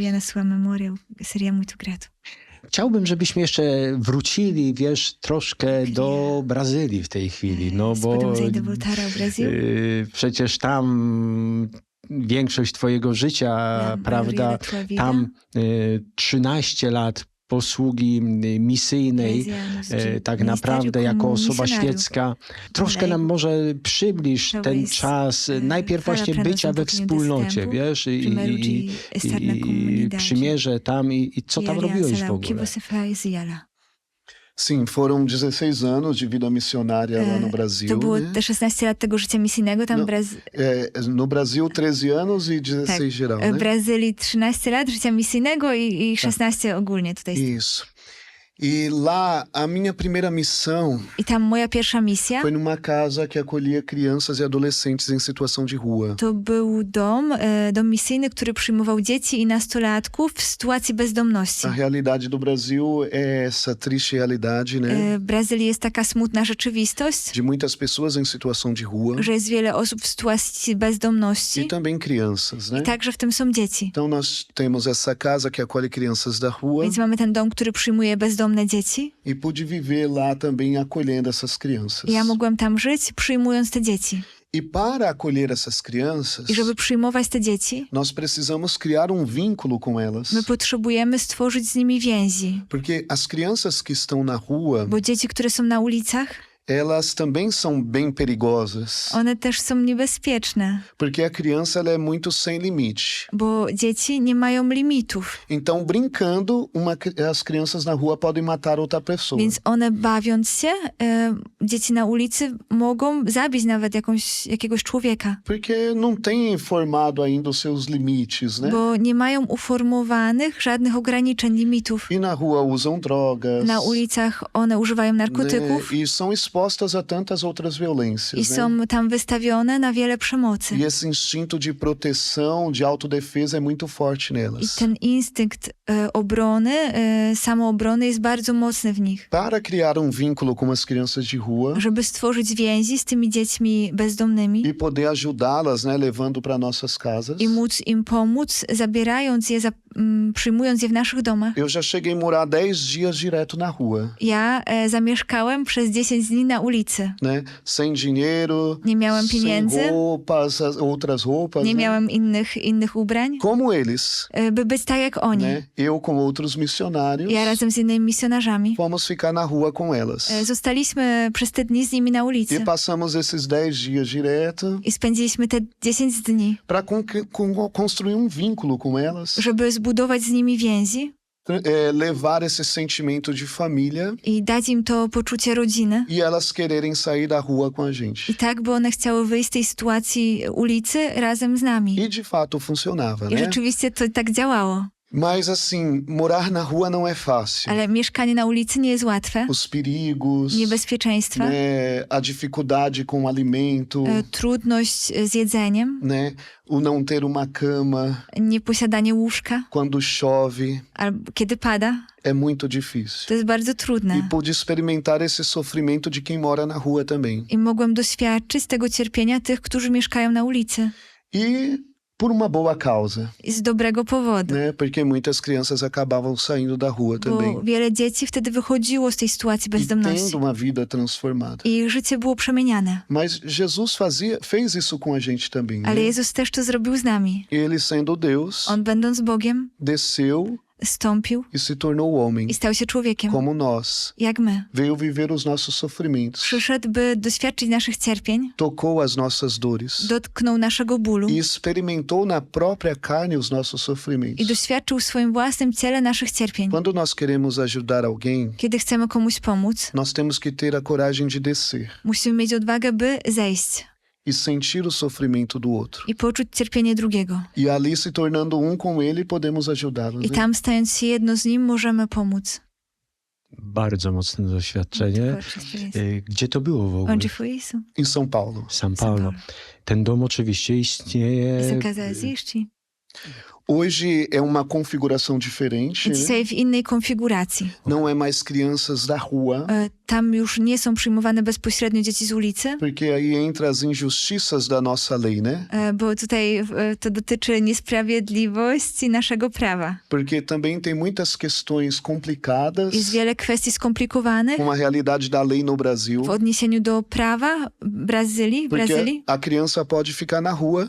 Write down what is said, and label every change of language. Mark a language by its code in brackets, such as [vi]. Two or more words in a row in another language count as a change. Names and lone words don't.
[pl] Chciałbym, żebyśmy jeszcze wrócili, wiesz, troszkę do Brazylii w tej chwili, no bo przecież tam większość twojego życia, prawda, tam 13 lat posługi misyjnej, tak naprawdę jako osoba świecka. Troszkę nam może przybliż ten czas, najpierw właśnie bycia we wspólnocie, wiesz, i przymierze tam i co tam robiłeś w ogóle. [pt] Sim, foram 16 anos de vida missionária lá no Brasil. [pl] To było né? te 16 lat tego życia misyjnego tam [pt] No Brasil 13 anos e 16 geral, [pl] w né? Brazylii 13 lat życia misyjnego i 16 ogólnie tutaj. [pt] Isso. E lá, a minha primeira missão [pl] I tam moja pierwsza misja [pt] foi numa casa que acolhia crianças e adolescentes em situação de rua. [pl] to był dom misyjny, który przyjmował dzieci i nastolatków w sytuacji bezdomności. [pt] A realidade do Brasil é essa triste realidade, né? [pl] W Brazylii jest taka smutna rzeczywistość, [pt] De muitas pessoas em situação de rua [pl] że jest wiele osób w sytuacji bezdomności [pt] e também crianças, né? [pl] i także w tym są dzieci. [pt] Então nós temos essa casa que acolhe crianças da rua [pl] Więc mamy ten dom, który przyjmuje bezdomne dzieci. [pt] e pude viver lá também acolhendo essas crianças. [pl] I ja mogłem tam żyć, przyjmując te dzieci. [pt] E para acolher essas crianças, [pl] I żeby przyjmować te dzieci, [pt] nós precisamos criar vínculo com elas. [pl] my potrzebujemy stworzyć z nimi więzi. [pt] Porque as crianças que estão na rua, [pl] Bo dzieci, które są na ulicach, [pt] elas também são bem perigosas. [pl] one też są niebezpieczne. [pt] Porque a criança ela é muito sem limite. [pl] Bo dzieci nie mają limitów. [pt] Então, brincando, as crianças na rua podem matar outra pessoa. [pl] Więc one bawiąc się, dzieci na ulicy mogą zabić nawet jakiegoś człowieka. [pt] Porque não tem formado ainda os seus limites, né? [pl] Bo nie mają uformowanych żadnych ograniczeń, limitów. [pt] E na rua usam drogas. [pl] Na ulicach one używają narkotyków né? [pt] E são expostas a tantas outras violências, [pl] i né? są tam wystawione na wiele przemocy. [pt] E esse instinto de proteção, de autodefesa é muito forte [pl] I nelas. ten instynkt obrony, samoobrony jest bardzo mocny w nich. [pt] Para criar vínculo com as crianças de rua [pl] Żeby stworzyć więzi z tymi dziećmi bezdomnymi [pt] e poder ajudá-las, né, levando para nossas casas. [pl] i móc im pomóc, zabierając je, przyjmując je w naszych domach. [pt] Eu já cheguei a morar 10 dias direto na rua, [pl] Ja zamieszkałem przez 10 dni na ulicy. [pt] né? Sem dinheiro, [pl] Nie miałem sem pieniędzy, [pt] roupas, outras roupas, [pl] nie né? miałem innych ubrań, [pt] Como eles, [pl] by być tak jak oni. né? [pt] Eu com outros missionários, [pl] Ja razem z innymi misjonarzami [pt] fomos ficar na rua com elas. [pl] zostaliśmy przez te dni z nimi na E ulicy [pt] passamos esses 10 dias direto [pl] i spędziliśmy te 10 dni, [pt] para construir vínculo com elas, [pl] żeby zbudować z nimi więzi [pt] levar esse sentimento de família [pl] i dać im to poczucie rodziny. [pt] e elas quererem sair da rua com a gente. [pl] I tak, by one chciały wyjść z tej sytuacji ulicy razem z nami. [pt] E de fato funcionava, [pl] I né? rzeczywiście to tak działało. [pt] Mas assim, morar na rua não é fácil. [pl] Ale mieszkanie na ulicy nie jest łatwe. [pt] Os perigos, [pl] Niebezpieczeństwa, né? [pt] A dificuldade com o alimento, [pl] trudność z jedzeniem, [pt] né? O não ter uma cama [pl] nieposiadanie łóżka, [pt] quando chove [pl] albo kiedy pada. [pt] é muito difícil. [pl] To jest bardzo E trudne. [pt] pude experimentar esse sofrimento de quem mora na rua também. [pl] I mogłem doświadczyć tego cierpienia tych, którzy mieszkają na ulicy. [pt] E por uma boa causa, [pl] z dobrego powodu. né? [pt] Porque muitas crianças acabavam saindo da rua também [pl] Bo wiele dzieci wtedy wychodziło z tej sytuacji e bezdomności. [pt] tendo uma vida transformada. [pl] I ich życie było przemieniane. [pt] Mas Jesus fez isso com a gente também, [pl] Ale né? Jezus też to zrobił z nami. [pt] Ele, sendo Deus, [pl] On, będąc Bogiem, desceu stąpił [pt] e se tornou homem, [pl] i stał się człowiekiem, [pt] como nós. [pl] jak my. [pt] Veio viver os nossos sofrimentos, [pl] Przyszedł, by doświadczyć naszych cierpień, [pt] tocou as nossas dores [pl] dotknął naszego bólu [pt] e experimentou na própria carne os nossos [pl] i sofrimentos. doświadczył w swoim własnym ciele naszych cierpień. [pt] Quando nós queremos ajudar alguém, [pl] Kiedy chcemy komuś pomóc, [pt] nós temos que ter a coragem de descer [pl] musimy mieć odwagę, by zejść [pt] e sentir o sofrimento do outro. [pl] i poczuć cierpienie drugiego. [pt] E ali, se tornando um com ele, podemos ajudá-lo. [pl] I Né? tam, stając się jedno z nim, możemy pomóc. Bardzo mocne doświadczenie. Gdzie to było w ogóle? [pt] Onde foi isso? Em São Paulo. São Paulo. [pl] Ten dom oczywiście istnieje. [pt] Essa casa existe. Hoje é uma configuração diferente. Né? [pl] Dzisiaj w innej konfiguracji. [pt] Não é mais crianças da rua, [pl] Tam już nie są przyjmowane bezpośrednio dzieci z ulicy, [pt] porque aí entra as injustiças da nossa lei, né? [pl] bo tutaj to dotyczy niesprawiedliwości naszego prawa. [pt] Porque também tem muitas questões complicadas [pl] Jest wiele kwestii skomplikowanych [pt] com a realidade da lei no Brasil. [pl] w odniesieniu do prawa w Porque Brazylii, [pt] a criança pode ficar na rua,